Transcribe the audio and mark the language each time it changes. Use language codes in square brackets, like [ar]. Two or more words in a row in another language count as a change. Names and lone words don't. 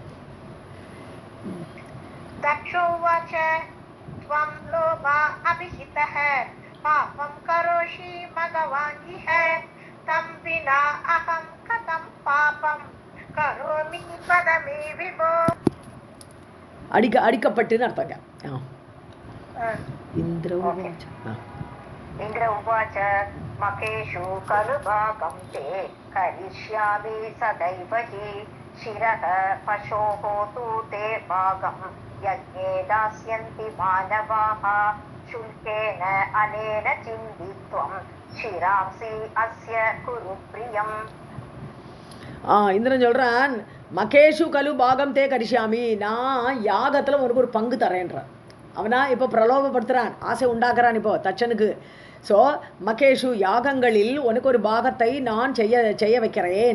[sa] दक्षोवाच त्वं लोभा अभिहितः पापं करोषि मघवान् इह तं विना अहं कथं पापं करोमि वद मे विभो. [ta] அடிக்கப்பட்டுன்னு அர்த்தங்க. இந்திர [sa] इन्द्र उवाच मकेषु खलु भागं ते करिष्यामि सदैव हि शिरः पशोः तु ते भागं यज्ञे दास्यन्ति मानवाः शुल्केन अनेन चिन्तित्वं शिरांसि अस्य कुरु प्रियम्. [ta] இந்திரன் சொல்றான், [sa] मखेषु खलु भागं ते करिष्यामि, [ta] நான் யாகத்துல உனக்கு ஒரு பங்கு தரேன்றான். அவனா இப்போ பிரலோபப்படுத்துறான், ஆசை உண்டாக்குறான் இப்போ தச்சனுக்கு. ஸோ மகேஷு யாகங்களில் உனக்கு ஒரு பாகத்தை நான் செய்ய வைக்கிறேன்.